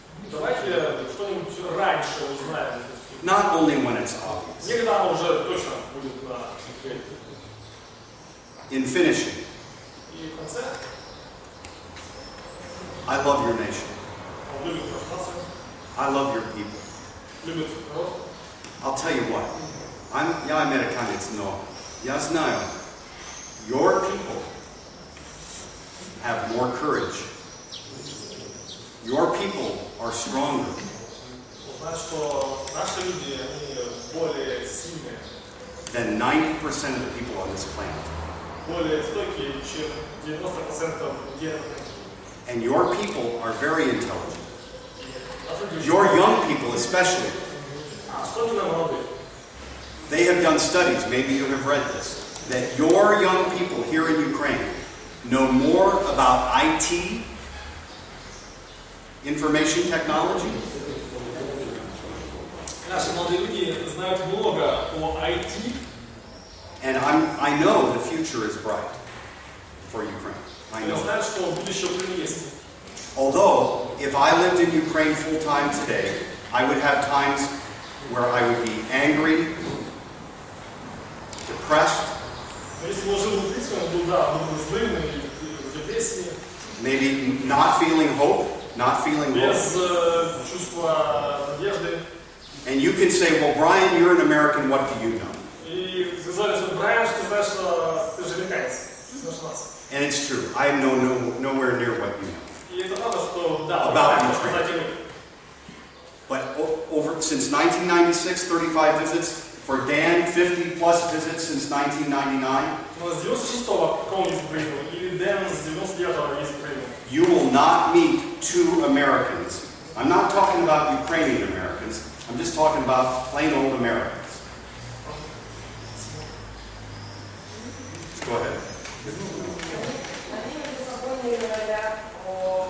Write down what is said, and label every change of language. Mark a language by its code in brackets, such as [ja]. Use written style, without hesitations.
[ru] Давайте что-нибудь раньше узнаем. [en] not only when it's obvious. [ru] Не когда оно уже точно будет на ЭКГ. [en] In finishing, [ru] И в конце [en] I love your nation. [ru] он любит нашу нацию, [en] I love your people. [ru] любит народ. [en] I'll tell you what. [ru] Я американец, но я знаю, [en] your people have more courage. Your people are stronger. [ru] Узнать, что наши люди, они более сильные, [en] than 90% of the people on this planet. [ru] более стойкие, чем 90% людей. [en] And your people are very intelligent. [ru] Наши люди, [en] Your young people especially. [ru] особенно молодые. [en] They have done studies, maybe you have read this, that your young people here in Ukraine know more about IT, information technology, [ru] Наши молодые люди знают много о IT, [en] and I know the future is bright for Ukraine. I [ru] и [en] know. [ru] знают, что будущее Украины есть. [en] Although, if I lived in Ukraine full time today, I would have times where I would be angry, depressed, [ru] Но если бы он жил в Украине, он был, да, был бы злым и в депрессии, [en] maybe not feeling hope, not feeling hope. [ru] без чувства надежды. [en] And you can say, well, Brian, you're an American, what do you know? [ru] И сказали, что Брайан, что ты знаешь, что ты же американец, знаешь нас. [en] And it's true. I am nowhere near what you know. [ru] И это правда, что да, [en] About [ru] Брайан, [en] Ukraine. [ru] что знаете вы. [en] But since 1996, 35 visits. For Dan, 50 plus visits since 1999. [ru] Но с 96-го какого есть Украину, или Дэн с 99-го есть Украину. [en] You will not meet two Americans. I'm not talking about Ukrainian Americans. I'm just talking about plain old Americans. Go ahead. [ru] Они между собой не говорят о